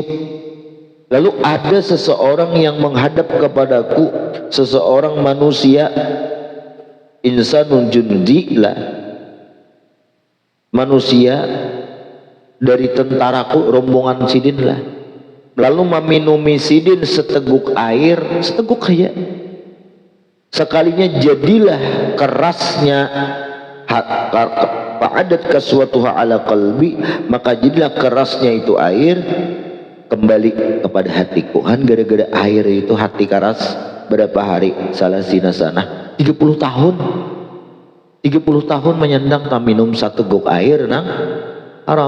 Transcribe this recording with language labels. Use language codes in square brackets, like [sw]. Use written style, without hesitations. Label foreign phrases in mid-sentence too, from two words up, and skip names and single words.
[id] Lalu ada seseorang yang menghadap kepadaku, seseorang manusia, [ar] إنسانٌ جنديّ [id] lah, manusia dari tentaraku, rombongan sidin lah. Lalu meminumi sidin seteguk air, seteguk aja. Sekalinya jadilah kerasnya [ar] فعادت قسوتها على قلبي, [id] maka jadilah kerasnya itu air kembali kepada hatiku. Gara-gara air itu hati keras. Berapa hari? [ar] ثلاثين سنة, [id] 30 tahun. [bjn] 30 tahun menyandang tak minum satu gok air nang haram.